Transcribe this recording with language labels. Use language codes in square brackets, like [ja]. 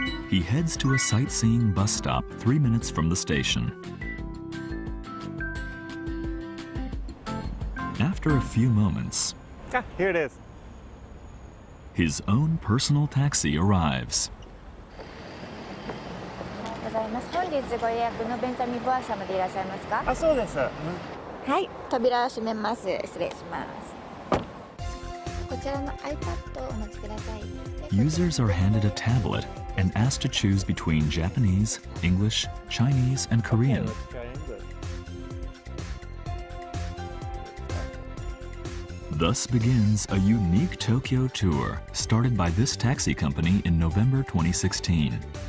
[en] He heads to a sightseeing bus stop 3 minutes from the station. After a few moments, Here it is. his own personal taxi arrives. [ja] ございます。本日ご予約のベンジャミン・ボア様でいらっしゃいますか？あ、そうです。はい、扉を閉めます。失礼します。こちらの iPad をお持ちください。 [en] Users are handed a tablet and asked to choose between Japanese, English, Chinese, and Korean. Let's try English. Thus begins a unique Tokyo tour started by this taxi company in November 2016.